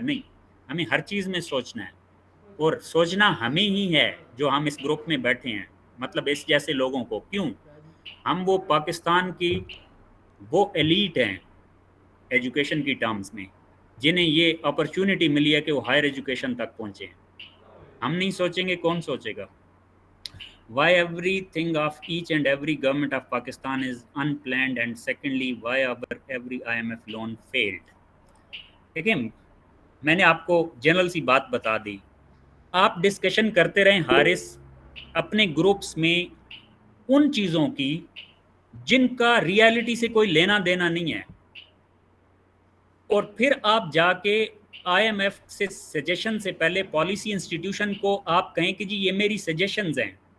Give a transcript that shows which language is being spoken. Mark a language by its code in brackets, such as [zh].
[ur] نہیں, ہمیں ہر چیز میں سوچنا ہے, اور سوچنا ہمیں ہی ہے جو ہم اس گروپ میں بیٹھے ہیں, مطلب اس جیسے لوگوں کو. کیوں؟ ہم وہ پاکستان کی وہ ایلیٹ ہیں ایجوکیشن کی ٹرمز میں جنہیں یہ اپرچونٹی ملی ہے کہ وہ ہائر ایجوکیشن تک پہنچے ہیں. ہم نہیں سوچیں گے کون سوچے گا؟ [en] Why everything of each and every government of Pakistan is unplanned, and secondly, why our every IMF loan failed. [ur] دیکھیں, میں نے آپ کو جنرل سی بات بتا دی. آپ ڈسکشن کرتے رہیں حارث اپنے گروپس میں ان چیزوں کی جن کا ریالٹی سے کوئی لینا دینا نہیں ہے, اور پھر آپ جا کے آئی ایم ایف سے سجیشن سے پہلے پالیسی انسٹیٹیوشن کو آپ کہیں کہ جی یہ میری سجیشنز ہیں.